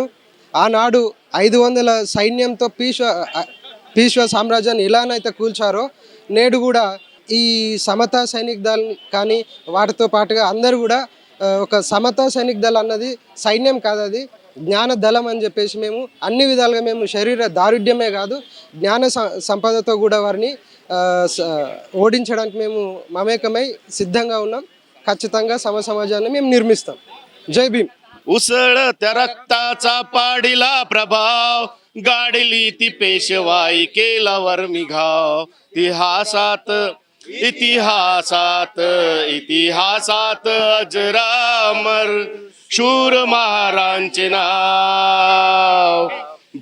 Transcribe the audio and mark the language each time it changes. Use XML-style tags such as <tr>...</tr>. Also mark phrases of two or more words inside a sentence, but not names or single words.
<te>ఆనాడు 500 సైన్యంతో పీష్వా సామ్రాజ్యాన్ని ఇలానైతే కూల్చారో, నేడు కూడా ఈ సమతా సైనిక్ దళ్ కానీ వాటితో పాటుగా అందరూ కూడా ఒక సమతా సైనిక్ దళ్ అన్నది సైన్యం కాదు, అది జ్ఞాన దళం అని చెప్పేసి మేము అన్ని విధాలుగా మేము శరీర దారుఢ్యమే కాదు జ్ఞాన సంపదతో కూడా వారిని ఓడించడానికి మేము మమేకమై సిద్ధంగా ఉన్నాం. ఖచ్చితంగా సమాజాన్ని మేము నిర్మిస్తాం.</te> <mr>जय भीम. उसळत्या रक्ताचा पाडीला प्रभाव, गाडली ती पेशवाई केला वर्मिघाव. इतिहासात अजरामर शूर महारांचे नाव.</mr>